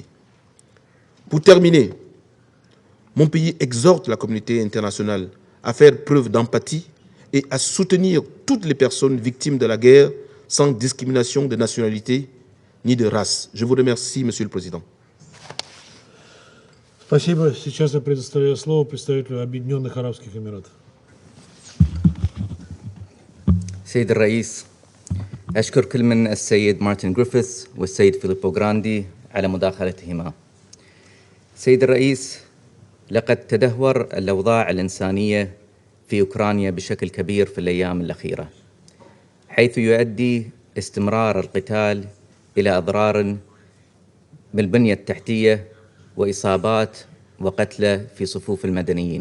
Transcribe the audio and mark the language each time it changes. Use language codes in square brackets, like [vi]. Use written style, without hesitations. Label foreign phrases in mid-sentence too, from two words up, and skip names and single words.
[fr] Pour terminer, mon pays exhorte la communauté internationale à faire preuve d'empathie et à soutenir toutes les personnes victimes de la guerre sans discrimination de nationalité ni de race. Je vous remercie, Monsieur le Président. [ru] Спасибо. Сейчас я предоставляю слово представителю Объединенных Арабских Эмиратов. [ar] سيد الرئيس، أشكر كل من السيد مارتن غريفيث والسيد فيليبو غراندي على مداخلتهما. سيد الرئيس، لقد تدهور الأوضاع الإنسانية في أوكرانيا بشكل كبير في الأيام الأخيرة، حيث يؤدي استمرار القتال إلى أضرار بالبنية التحتية وإصابات وقتلى في صفوف المدنيين.